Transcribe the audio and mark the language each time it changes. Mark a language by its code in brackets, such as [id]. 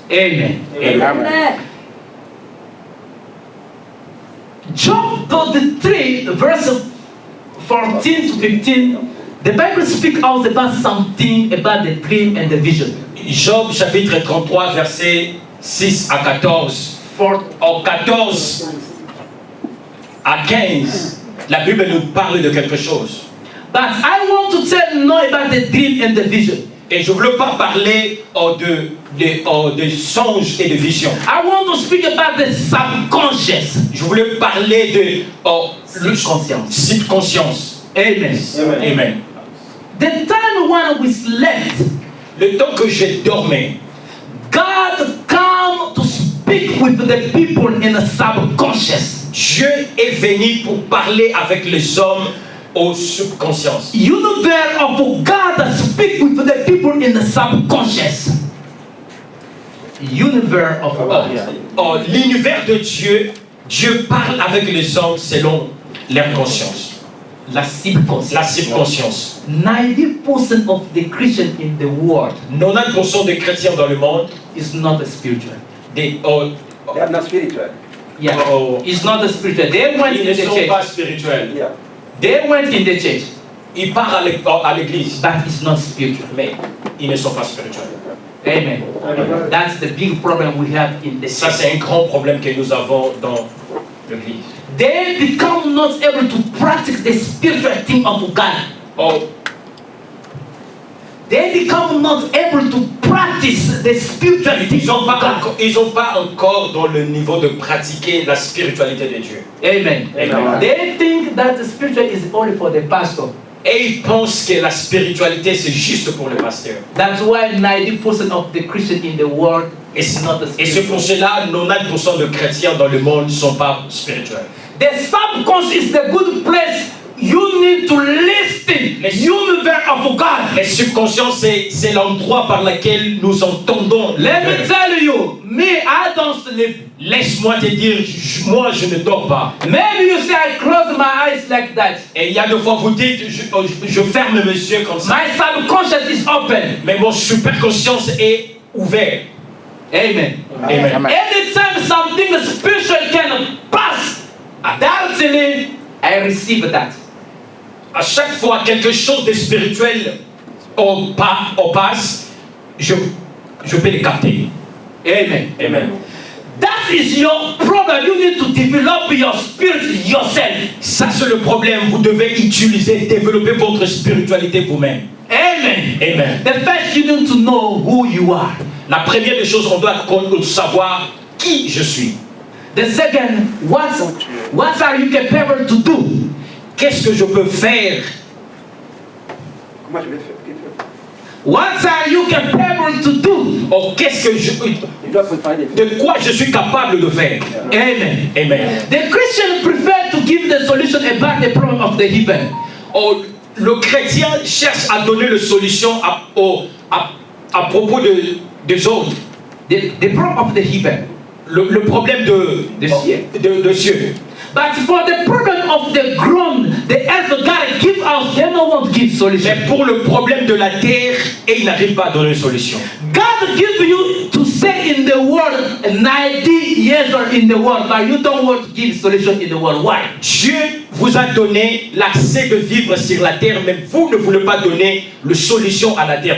[en] Amen. Amen. Job 33 verse 14 to 15. The Bible speaks out about something about the dream and the vision. [fr] Job chapitre 33 verset 6 à 14. 14 à 15. La Bible nous parle de quelque chose. [en] But I want to know about the dream and the vision. [fr] Et je ne veux pas parler de songes et de visions. [en] I want to speak about the subconscious. [fr] Je voulais parler de subconscience. Amen. Amen. [en] The time when we slept, [fr] Le temps que je dormais, [en] God came to speak with the people in the subconscious. [fr] Dieu est venu pour parler avec les hommes au subconscience. [en] Universe of God speak with the people in the subconscious. Universe of God. [fr] L'univers de Dieu, Dieu parle avec les hommes selon leur conscience. [en] La subconscious. [fr] La subconscience. [en] 90% of the Christian in the world [fr] 90% des chrétiens dans le monde, [en] is not spiritual. They are not spiritual. Yeah, it's not spiritual. They went [fr] ils [en] in [fr] ne [en] the [fr] sont [en] church. [fr] pas spirituels. Yeah. [en] They went in the church, [fr] Ils partent à l'église, [en] but it's not spiritual. [fr] mais ils ne sont pas spirituels. Amen. [en] That's the big problem we have in the [fr] Ça, [en] church. [fr] c'est un grand problème que nous avons dans l'église. [en] They become not able to practice the spiritual thing of God. They become not able to practice the spiritual thing [fr] Ils n'ont [en] of God. [fr] pas encore dans le niveau de pratiquer la spiritualité de Dieu. Amen. Amen. [en] They think that the spiritual is only for the pastor. [fr] Et ils pensent que la spiritualité, c'est juste pour le pasteur. [en] That's why 90% of the Christians in the world [fr] Et [en] is not [fr] c'est [en] spiritual. [fr] pour cela 90% de chrétiens dans le monde ne sont pas spirituels. [en] The subconscious is the good place. You need to listen. Universe of God. [fr] Le subconscient, c'est l'endroit par lequel nous entendons. [en] Let me tell you, me, I don't sleep. [fr] Laisse-moi te dire, moi je ne dors pas. [en] Maybe you say I close my eyes like that. [fr] Et il y a des fois vous dites, je ferme mes yeux comme ça. [en] My subconscious is open. [fr] Mais mon superconscience est ouvert. Amen. Amen. [en] Anytime something spiritual can pass, doubtfully, I receive that. [fr] À chaque fois quelque chose de spirituel passe, je peux le capter. Amen. Amen. [en] That is your problem. You need to develop your spirit yourself. [fr] Ça c'est le problème. Vous devez développer votre spiritualité vous-même. Amen. Amen. [en] The first you need to know who you are. [fr] La première des choses, on doit savoir qui je suis. [en] The second, what are you capable to do? [fr] Qu'est-ce que je peux faire? Comment je vais faire? [en] What are you capable to do? [fr] Oh, qu'est-ce que Il doit préparer des de quoi je suis capable de faire? Amen. Amen. [en] The Christian prefer to give the solution about the problem of the heathen. [fr] Oh, le chrétien cherche à donner la solution à propos des autres. [en] The problem of the heathen. [fr] Le problème de cieux. [en] But for the problem of the ground, the earth God give us, they don't want to give solution. [fr] Mais pour le problème de la terre, et il n'arrive pas à donner solution. [en] God give you to stay in the world 90 years or in the world, but you don't want to give solution in the world. Why? [fr] Dieu vous a donné l'accès de vivre sur la terre, mais vous ne voulez pas donner la solution à la terre.